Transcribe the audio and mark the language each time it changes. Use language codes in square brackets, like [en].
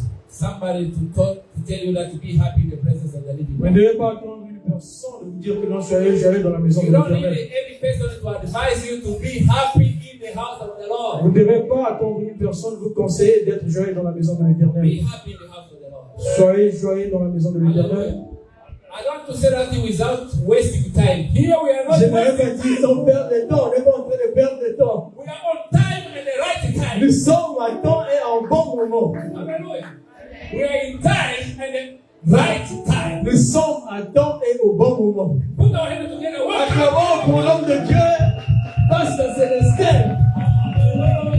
[en] Somebody to tell you that to be happy in the presence of the living God. You don't need any person to advise you to be happy in the house of the Lord. [fr] Vous ne devez pas attendre une personne vous conseiller d'être joyeux dans la maison de l'Éternel. [en] Be happy in the house of the Lord. [fr] Soyez joyeux dans la maison de l'Éternel. [en] I don't want to say that without wasting time. Here we are not wasting time. [fr] On perd le temps. On n'est pas en train de perdre le temps. [en] We are on time and the right time. [fr] Nous sommes à temps et en bon moment. [en] Hallelujah. We are in time and the right time. [fr] Nous sommes à temps et au bon moment. [en] Put our hands together. [fr] Acclamons pour l'homme de Dieu, Pasteur Célestin.